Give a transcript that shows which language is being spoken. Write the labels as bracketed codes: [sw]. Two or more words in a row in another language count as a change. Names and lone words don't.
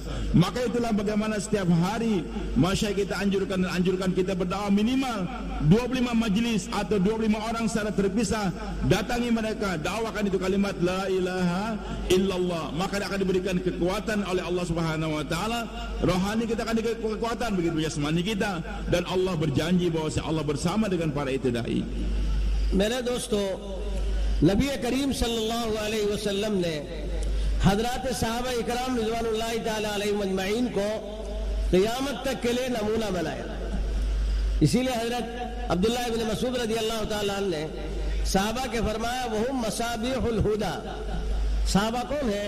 [id] Maka itulah bagaimana setiap hari masyayikh kita anjurkan kita berdakwah minimal 25 majelis atau 25 orang secara terpisah, datangi mereka, dakwakan itu kalimat [ar] لا إله إلا الله. [id] Maka akan diberikan kekuatan oleh Allah [ar] سبحانه وتعالى, [id] rohani kita akan diberikan kekuatan, begitu jasmani kita, dan Allah berjanji bahwa Allah bersama dengan para itu dai. [ur] میرے دوستو، نبی کریم [ar] صلی اللہ علیہ وسلم [ur] نے حضرات صحابہ اکرام [ar] رضوان اللہ تعالی علیہم اجمعین [ur] کو قیامت تک کے لیے نمونہ بنایا۔ اسی لیے حضرت عبداللہ ابن مسعود [ar] رضی اللہ تعالی عنہ [ur] نے صحابہ کے فرمایا [ar] وہم مصابیح الہدی، [ur] صحابہ کون ہیں؟